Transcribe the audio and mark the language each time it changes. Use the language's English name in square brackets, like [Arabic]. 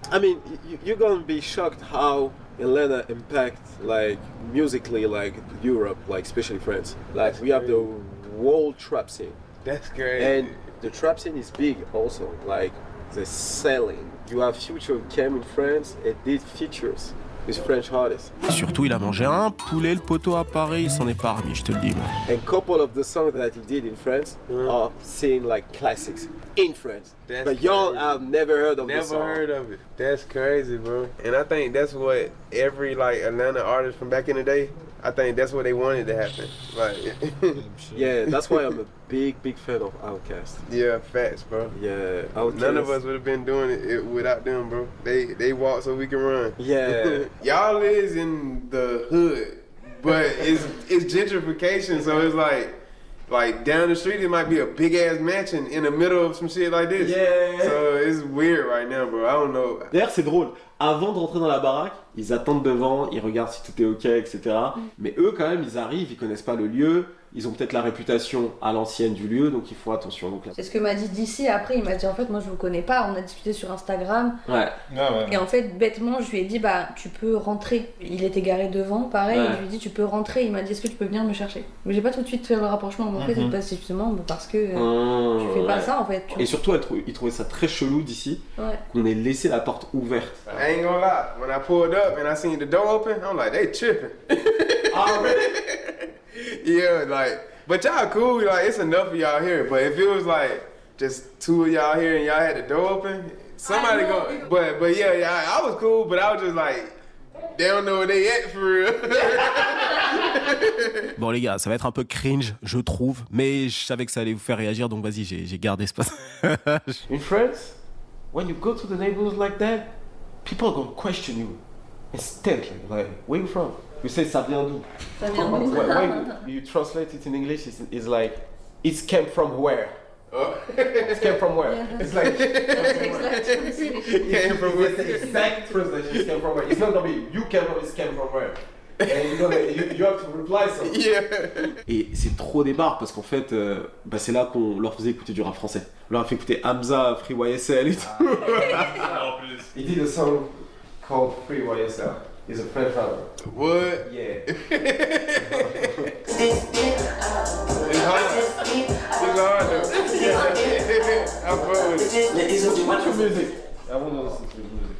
[English] I mean, you're gonna be shocked how Atlanta impact like musically like Europe, like especially France. Like we have the world trap scene. That's great. And the trap scene is big also. Like the selling. You have Future came in France and did features. French artists. [French] Surtout, il a mangé un poulet le poteau à Paris, il s'en est pas remis, je te le dis. Moi. [English] And couple of the songs that he did in France are seen like classics in France. But y'all have never heard of this song. Never heard of it. That's crazy, bro. And I think that's what every like Atlanta artist from back in the day, I think that's what they wanted to happen. Like yeah, that's why I'm a big fan of Outkast. Yeah, facts, bro. Yeah, Outkast. None of us would have been doing it without them, bro. They walk so we can run. Yeah. Y'all is in the hood, but it's gentrification, so it's like like down the street, it might be a big ass mansion in the middle of some shit like this. Yeah. So it's weird right now, bro. I don't know. [French] D'ailleurs, c'est drôle. Avant de rentrer dans la baraque, ils attendent devant, ils regardent si tout est ok, etc. Mais eux, quand même, ils arrivent, ils connaissent pas le lieu. Ils ont peut-être la réputation à l'ancienne du lieu, donc ils font attention. Donc là... C'est ce que m'a dit d'ici. Après, il m'a dit en fait, moi je vous connais pas. On a discuté sur Instagram. Ouais. Et en fait, bêtement, je lui ai dit bah tu peux rentrer. Il était garé devant, pareil. Et je lui ai dit tu peux rentrer. Il m'a dit est-ce que tu peux venir me chercher. Mais j'ai pas tout de suite fait le rapprochement. Mais en fait, c'est pas justement parce que tu fais pas ça en fait. Et surtout, il trouvait ça très chelou d'ici qu'on ait laissé la porte ouverte. [English] I ain't gonna lie. When I pulled up and I seen the door open, I'm like, they tripping. Oh, really? Yeah, like, but y'all cool, like, it's enough of y'all here. But if it was like just two of y'all here and y'all had the door open, somebody go. But yeah, I was cool, but I was just like, they don't know where they at for real. [French] Bon les gars, ça va être un peu cringe, je trouve, mais je savais que ça allait vous faire réagir, donc vas-y, j'ai gardé ce passage. [English] In France, when you go to the neighborhoods like that, people are gonna question you instantly. Like, where you from? You say [French] ça vient d'où? Ça vient d'où? [English] When you translate it in English, it's like, it came from where? It came from where? Yeah. It's like, It came from where? It's the exact translation, it came from where? It's not gonna be, you came from, it came from where? And you have to reply something. Yeah. [French] Et c'est trop des barres parce qu'en fait, c'est là qu'on leur faisait écouter du rap français. On leur a fait écouter Hamza, Free YSL et tout. En plus. [English] He did a song called Free YSL. He's a French rapper. What? Yeah. It's hard. It's hard though. I fuck with it. What's your music? I want to listen to your music.